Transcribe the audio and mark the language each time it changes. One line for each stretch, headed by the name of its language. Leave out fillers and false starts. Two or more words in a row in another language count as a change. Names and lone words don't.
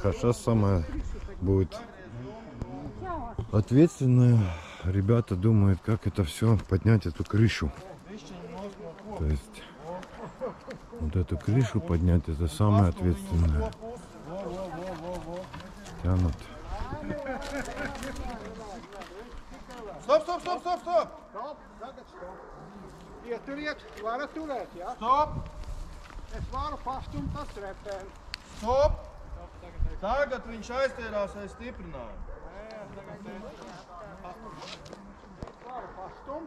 Russian: А сейчас самое будет ответственное. Ребята думают, как это все поднять, эту крышу. То есть вот эту крышу поднять, это самое ответственное. Тянут.
Latvian: Stop, stop, stop, stop, stop! Tagad stop. Ieturiet, varat turēt, jā? Stop! Es varu pastumt ar trepēm. Stop! Tagad viņš aiztērās aiz stiprinājumu. Varu pastumt.